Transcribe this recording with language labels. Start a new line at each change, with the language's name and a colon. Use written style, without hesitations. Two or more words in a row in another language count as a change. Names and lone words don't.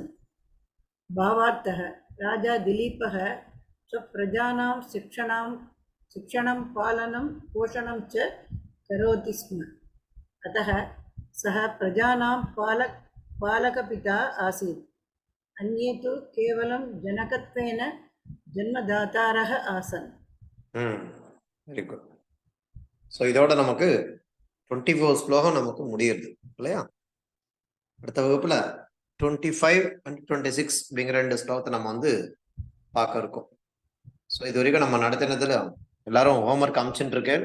Sanskrit: भावार्थः राजा दिलीपः स्वप्रजानां शिक्षणं पालनं पोषणं च करोति स्म. अतः सः प्रजानां पालकपिता आसीत्. अन्ये तु केवलं जनकत्वेन जन्मदातारः आसन्.
English: very good.
Tamil: ஸோ இதோட நமக்கு 24 ஸ்லோகம் நமக்கு முடியுது இல்லையா? அடுத்த வகுப்புல 25 and 26 அப்படிங்கிற 2 ஸ்லோகத்தை நம்ம வந்து பார்க்க இருக்கோம். ஸோ இது வரைக்கும் நம்ம நடத்தினதுல எல்லாரும் ஹோம்ஒர்க் அனுப்பிச்சுட்டு இருக்கேன்.